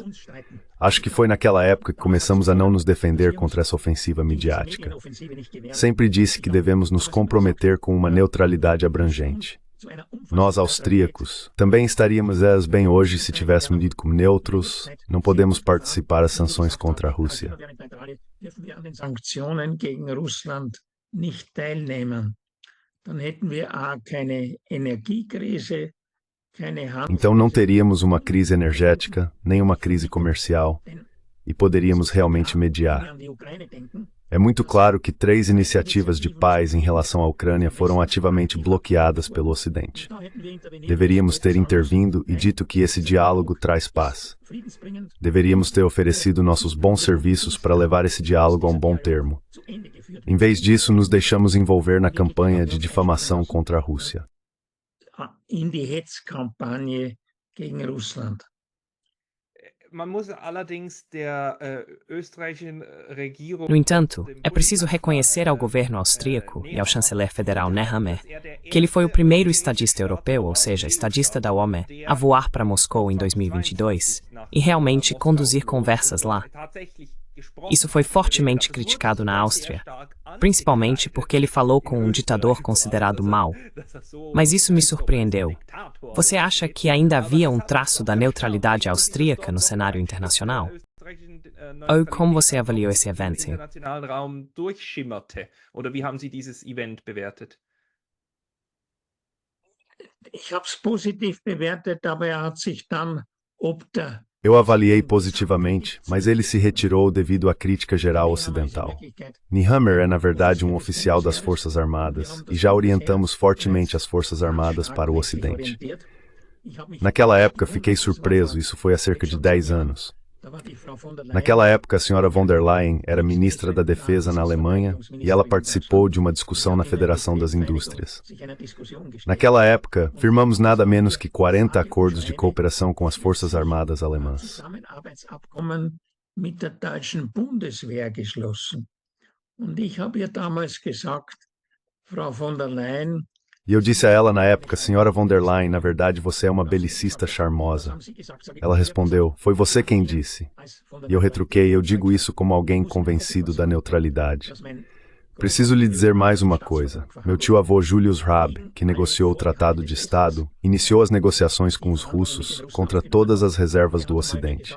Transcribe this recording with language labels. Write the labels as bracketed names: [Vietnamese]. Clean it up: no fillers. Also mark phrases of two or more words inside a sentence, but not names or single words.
[Portuguese] Acho que foi naquela época que começamos a não nos defender contra essa ofensiva midiática. Sempre disse que devemos nos comprometer com uma neutralidade abrangente. Nós, austríacos, também estaríamos bem hoje se tivéssemos dito como neutros. Não podemos participar das sanções contra a Rússia. [German] Nicht teilnehmen, dann hätten wir keine Energiekrise, keine [Portuguese] Então não teríamos uma crise energética, nem uma crise comercial, e poderíamos realmente mediar. É muito claro que 3 iniciativas de paz em relação à Ucrânia foram ativamente bloqueadas pelo Ocidente. Deveríamos ter intervindo e dito que esse diálogo traz paz. Deveríamos ter oferecido nossos bons serviços para levar esse diálogo a um bom termo. Em vez disso, nos deixamos envolver na campanha de difamação contra a Rússia. [German] In die Hetzkampagne gegen Russland. [Portuguese] No entanto, é preciso reconhecer ao governo austríaco e ao chanceler federal Nehammer que ele foi o primeiro estadista europeu, ou seja, estadista da OME, a voar para Moscou em 2022 e realmente conduzir conversas lá. Isso foi fortemente criticado na Áustria, principalmente porque ele falou com um ditador considerado mau. Mas isso me surpreendeu. Você acha que ainda havia um traço da neutralidade austríaca no cenário internacional? Ou como você avaliou esse evento? [German] Ich habe es positiv bewertet, aber hat sich dann ob der [Portuguese] Eu avaliei positivamente, mas ele se retirou devido à crítica geral ocidental. Nehammer é, na verdade, um oficial das Forças Armadas, e já orientamos fortemente as Forças Armadas para o Ocidente. Naquela época, fiquei surpreso, isso foi há cerca de 10 anos. Naquela época, a senhora von der Leyen era ministra da Defesa na Alemanha e ela participou de uma discussão na Federação das Indústrias. Naquela época, firmamos nada menos que 40 acordos de cooperação com as Forças Armadas alemãs. E eu disse a ela na época, senhora von der Leyen, na verdade você é uma belicista charmosa. Ela respondeu, foi você quem disse. E eu retruquei, eu digo isso como alguém convencido da neutralidade. Preciso lhe dizer mais uma coisa. Meu tio-avô Julius Raab, que negociou o Tratado de Estado, iniciou as negociações com os russos contra todas as reservas do Ocidente.